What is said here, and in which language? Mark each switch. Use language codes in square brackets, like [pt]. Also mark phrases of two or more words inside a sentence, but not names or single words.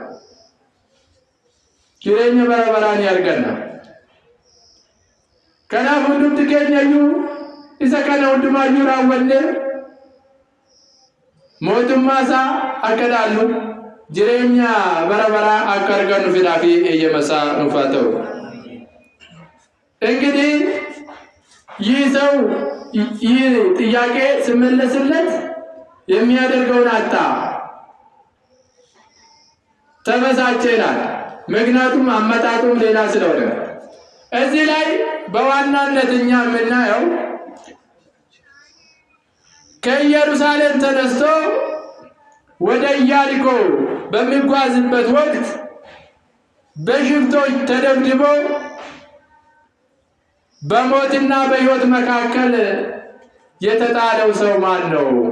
[om] Jireenya bara baraa ni arganna. Kanaaf hundumti keenyayyuu isa kana hundumaayyuu raawwannee mootummaa isaa akka dhaallu jireenya bara baraa akka argannu fedhaa fi eeyyama isaa nuuf haa ta'u. [am] እንግዲህ ይህ ሰው ይህ ጥያቄ ሲመለስለት የሚያደርገውን አጣ፣ ተበሳጨ ይላል። ምክንያቱም አመጣጡም ሌላ ስለሆነ እዚህ ላይ በዋናነት እኛ የምናየው ከኢየሩሳሌም ተነስቶ ወደ ኢያሪኮ በሚጓዝበት ወቅት በሽፍቶች ተደብድቦ በሞትና በሕይወት መካከል የተጣለው ሰው ማን ነው